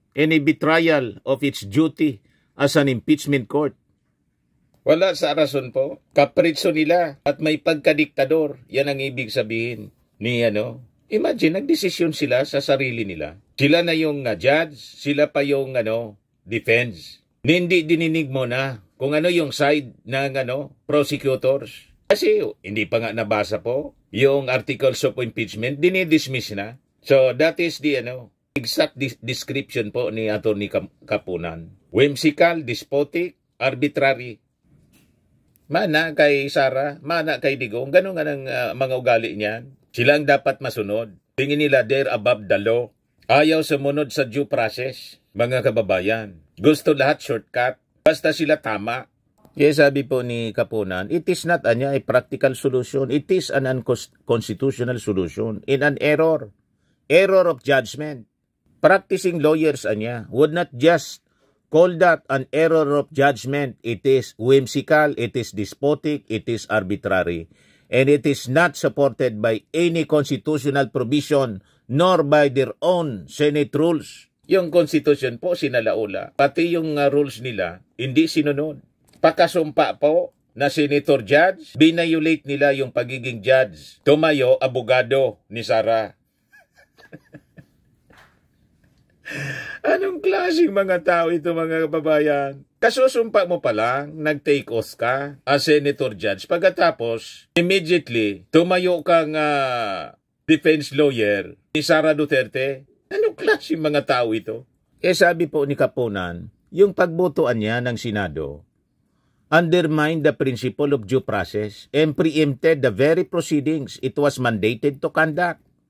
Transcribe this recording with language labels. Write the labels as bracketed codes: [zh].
[en] Any betrayal of its duty as an impeachment court. [tl] Wala sa rason po. Kapritso nila at may pagkadiktador. Yan ang ibig sabihin ni Imagine, nagdesisyon sila sa sarili nila. Sila na yung judge, sila pa yung defense. Hindi dininig mo na kung ano yung side ng prosecutors. Kasi hindi pa nga nabasa po yung articles of impeachment, dinidismiss na. So [en] that is the exact description [tl] po ni Attorney Kapunan. [en] Whimsical, despotic, arbitrary. [tl] Mana kay Sara, mana kay Digong, ganun nga ng mga ugali niyan. Sila ang dapat masunod. Tingin nila [en] they're above the law. [tl] Ayaw sumunod sa due process, mga kababayan. Gusto lahat shortcut, basta sila tama. Yes, sabi po ni Kapunan, [en] it is not a practical solution. It is an unconstitutional solution in an error. Error of judgment. Practicing lawyers would not just call that an error of judgment. It is whimsical, it is despotic, it is arbitrary. And it is not supported by any constitutional provision nor by their own Senate rules. [tl] Yung Constitution po sinalaula, pati yung rules nila hindi sinunod. Pakasumpa po na senator judge, binayulate nila yung pagiging judge. Tumayo, abogado ni Sara. Anong klaseng mga tao ito, mga kababayan? Kasusumpa mo pa lang, nag-take oath ka as senator judge. Pagkatapos, immediately, tumayo kang defense lawyer ni Sara Duterte. Anong klaseng mga tao ito? Sabi po ni Kapunan, yung pagbotoan niya ng Senado [en] undermined the principle of due process and preempted the very proceedings it was mandated to conduct.